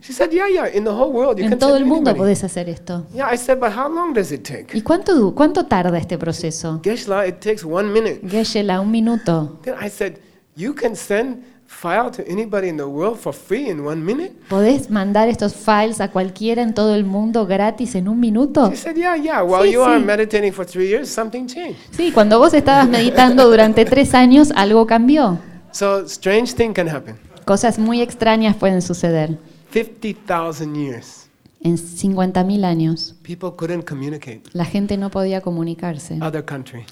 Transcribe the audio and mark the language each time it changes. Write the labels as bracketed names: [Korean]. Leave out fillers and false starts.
[English] She said, yeah, in the whole world you can send. [Spanish] En todo el mundo puedes hacer esto. [English] Yeah, I said, but how long does it take? [Spanish] ¿Y cuánto tarda este proceso? [English] Geshe-la, it takes 1 minute. [Spanish] Geshe-la, un minuto. [English] Then I said, you can send file to anybody in the world for free in 1 minute? [Spanish] ¿Podés mandar estos files a cualquiera en todo el mundo gratis en un minuto? [English] She said, yeah. While you are meditating for 3 years, something changed. [Spanish] Sí, cuando vos estabas meditando durante 3 años, algo cambió. [English] So strange thing can happen. [Spanish] Cosas muy extrañas pueden suceder. [English] 50,000 years. [Spanish] En 50,000 años. [English] People couldn't communicate. [Spanish] La gente no podía comunicarse. [English] Other country.